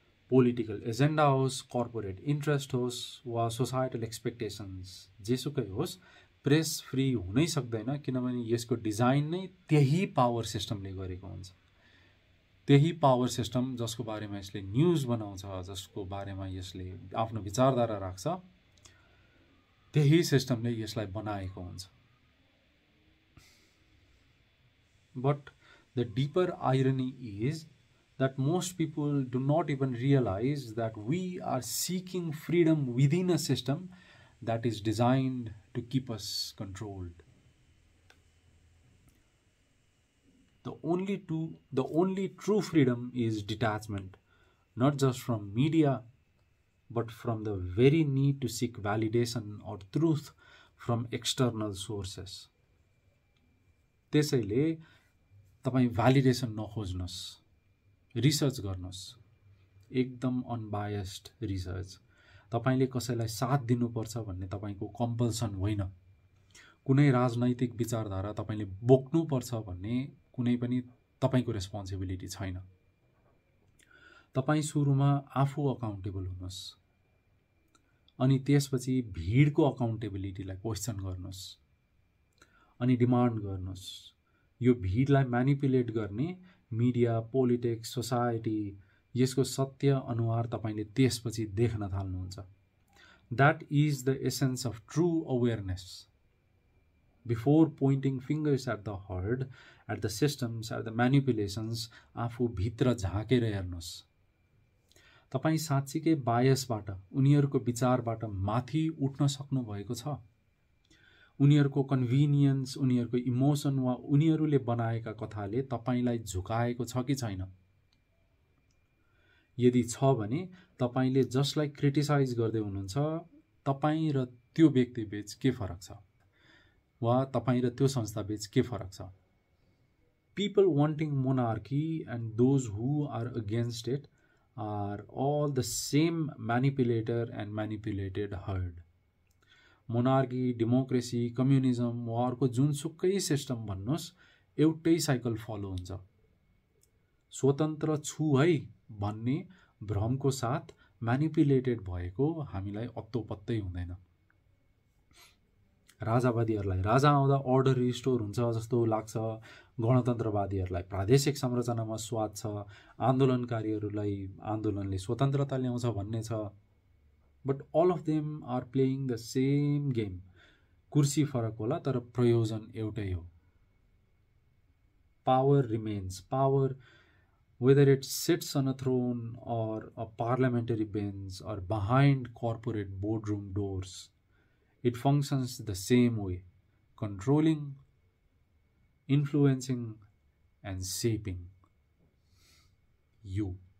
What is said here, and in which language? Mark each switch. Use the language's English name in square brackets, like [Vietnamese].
[Nepali] Political agenda होस्, corporate interest होस् वा सोसाइटल एक्सपेक्टेसन्स, जेसुकै होस्, प्रेस फ्री हुनै सक्दैन किनभने यसको डिजाइन नै त्यही पावर सिस्टमले गरेको हुन्छ। त्यही पावर सिस्टम जसको बारेमा यसले न्यूज बनाउँछ, जसको बारेमा यसले आफ्नो विचारधारा राख्छ, त्यही सिस्टमले यसलाई बनाएको हुन्छ। [English] But the deeper irony is that most people do not even realize that we are seeking freedom within a system that is designed to keep us controlled. The only true freedom is detachment, not just from media, but from the very need to seek validation or truth from external sources. [Nepali] त्यसैले तपाई validation नखोज्नुस्, research गर्नुस्, एकदम unbiased research. तपाईले कसैलाई साथ दिनुपर्छ भन्ने तपाईको कम्पल्सन होइन। कुनै राजनैतिक विचारधारा तपाईले बोक्नुपर्छ भन्ने कुनै पनि तपाईको रेस्पोन्सिबिलिटी छैन। तपाई सुरुमा आफू अकाउन्टेबल हुनुस्, अनि त्यसपछि भिडको अकाउन्टेबिलिटीलाई क्वेशन गर्नुस्, अनि डिमान्ड गर्नुस्। यो भिडलाई म्यानिपुलेट गर्ने मिडिया, पोलिटिक्स, सोसाइटी, यसको सत्य अनुहार तपाईले त्यसपछि देख्न थाल्नुहुन्छ। [English] That is the essence of true awareness. Before pointing fingers at the herd, at the systems, at the manipulations, [Nepali] आफू भित्र झाँकेर हेर्नुस्। तपाई साँच्चीकै बायसबाट, उनीहरूको विचारबाट माथि उठ्न सक्नु भएको छ? उनीहरूको कन्भिनियन्स, उनीहरूको इमोसन वा उनीहरूले बनाएका कथाले तपाईलाई झुकाएको छ कि छैन? यदि छ भने तपाईले जसलाई क्रिटिसाइज गर्दै हुनुहुन्छ, तपाई र त्यो व्यक्तिबीच के फरक छ? वा तपाई र त्यो संस्थाबीच के फरक छ? [English] People wanting monarchy and those who are against it are all the same manipulator and manipulated herd. [Nepali] Monarchy, democracy, communism वा अर्को जुनसुकै सिस्टम भन्नुस्, एउटै साइकल फलो हुन्छ। स्वतन्त्र छु है भन्ने भ्रमको साथ म्यानिपुलेटेड भएको हामीलाई अत्तो पत्तै हुँदैन। राजावादीहरूलाई राजा आउँदा अर्डर रिस्टोर हुन्छ जस्तो लाग्छ, गणतन्त्रवादीहरूलाई प्रादेशिक संरचनामा स्वाद छ, आन्दोलनकारीहरूलाई आन्दोलनले स्वतन्त्रता ल्याउँछ भन्ने छ। [English] But all of them are playing the same game. [Nepali] कुर्सी फरक होला तर प्रयोजन एउटै हो। [English] Power remains power, whether it sits on a throne or a parliamentary bench or behind corporate boardroom doors. It functions the same way, controlling, influencing, and shaping you.